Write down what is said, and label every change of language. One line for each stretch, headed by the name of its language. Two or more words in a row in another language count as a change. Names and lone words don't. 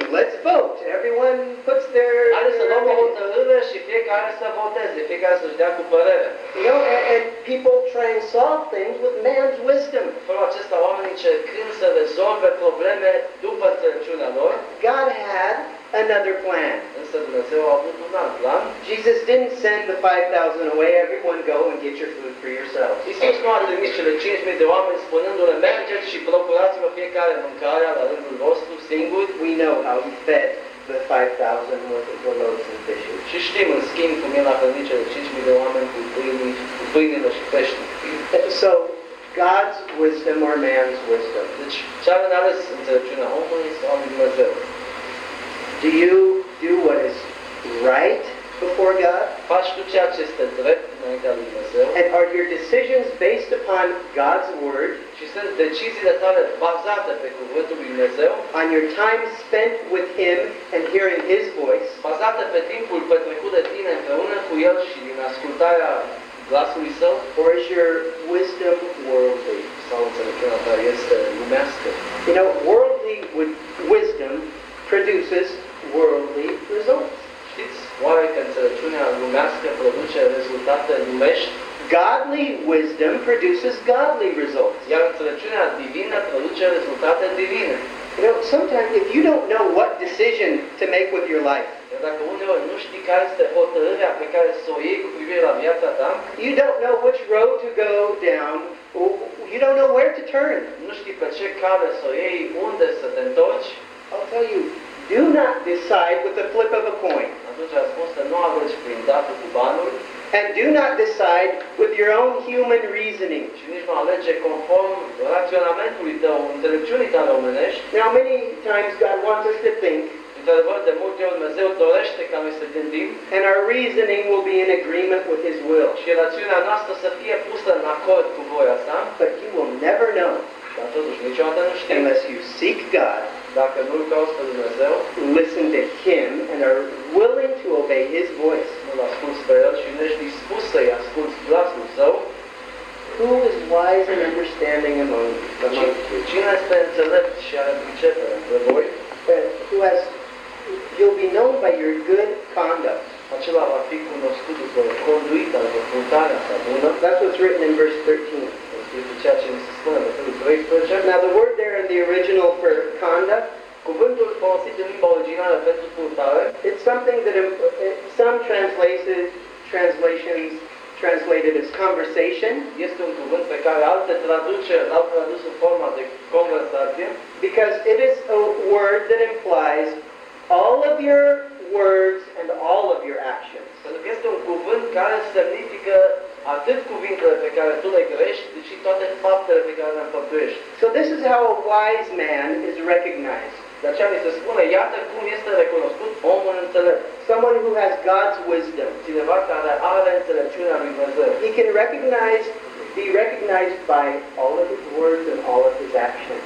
English: Let's vote. Everyone puts their
Romanian: Haideți să luăm o
English: opinion.
Romanian: hotărâre și fiecare să voteze, fiecare să-și dea cu părere.
English: You know, and people try and solve things with man's wisdom.
Romanian: În felul acesta, oamenii încercând să rezolve probleme după înțelepciunea lor,
English: God had another plan.
Romanian: însă Dumnezeu a avut un alt plan.
English: Jesus didn't send the 5,000 away. Everyone go and get your food for yourself.
Romanian: Iisus nu a trimis cele 5.000 de oameni spunându-le, mergeți și procurați-vă fiecare mâncarea la rândul vostru singuri.
English: We know how he fed the 5,000 with the loaves and fishes.
Romanian: Și știm, în schimb, cum el a hrănit cele 5.000 de oameni cu pâinile și pești.
English: So, God's wisdom or man's wisdom?
Romanian: Deci, ce are de ales înțelepciunea omului sau lui Dumnezeu?
English: Do you do what is right before God?
Romanian: Faci tu ceea ce este drept înaintea lui Dumnezeu?
English: And are your decisions based upon God's word,
Romanian: Și sunt deciziile tale bazate pe cuvântul lui Dumnezeu,
English: on your time spent with Him and hearing His voice,
Romanian: bazate pe timpul petrecut de tine împreună cu El și din ascultarea glasului Său,
English: or is your wisdom worldly?
Romanian: sau înțelepciunea ta este lumească?
English: You know, worldly wisdom produces worldly
Romanian: rezultate lumești,
English: godly wisdom produces godly results.
Romanian: iar înțelepciunea divină produce rezultate divine.
English: You know, sometimes if you don't know what decision to make with your life,
Romanian: Iar dacă uneori nu știi care este hotărârea pe care să o iei cu privire la viața ta,
English: you don't know which road to go down, you don't know where to turn.
Romanian: nu știi pe ce cale să o iei, unde să te întorci,
English: I'll tell you, do not decide with the flip of a coin.
Romanian: atunci a spus să nu alegi prin datul cu banul
English: And do not decide with your own human reasoning.
Romanian: și nici nu alege conform raționamentului tău, înțelepciunii tale omenești.
English: Now, many times God wants us to think,
Romanian: Într-adevăr, de multe ori Dumnezeu dorește ca noi să gândim
English: and our reasoning will be in agreement with His will.
Romanian: și rațiunea noastră să fie pusă în acord cu voia sa,
English: But you will never know
Romanian: dar totuși niciodată nu știm.
English: unless you seek God,
Romanian: Dacă nu-L cauți pe Dumnezeu,
English: listen to Him, and are willing to obey His voice.
Romanian: nu-L asculți pe El și nu ești dispus să-i asculți glasul Său,
English: Who is wise and understanding among you?
Romanian: cine este înțelept și are pricepere între voi,
English: You'll be known by your good conduct.
Romanian: acela va fi cunoscut după conduita, după purtarea sa bună.
English: That's what's written in verse 13.
Romanian: Este ceea ce ni se spune în versetul 13.
English: Now, the word there in the original for conduct,
Romanian: Cuvântul folosit în limba originală pentru purtare
English: it's something that some translations translated as conversation,
Romanian: este un cuvânt pe care alte traduceri l-au tradus în forma de conversație,
English: because it is a word that implies all of your words and all of your actions.
Romanian: pentru că este un cuvânt care semnifică atât cuvintele pe care tu le grești, cât și toate faptele pe care le împătuiești.
English: So this is how a wise man is recognized.
Romanian: De aceea mi se spune, iată cum este recunoscut omul înțelept.
English: Someone who has God's wisdom.
Romanian: Cineva care are înțelepciunea lui Dumnezeu.
English: He can be recognized by all of his words and all of his actions.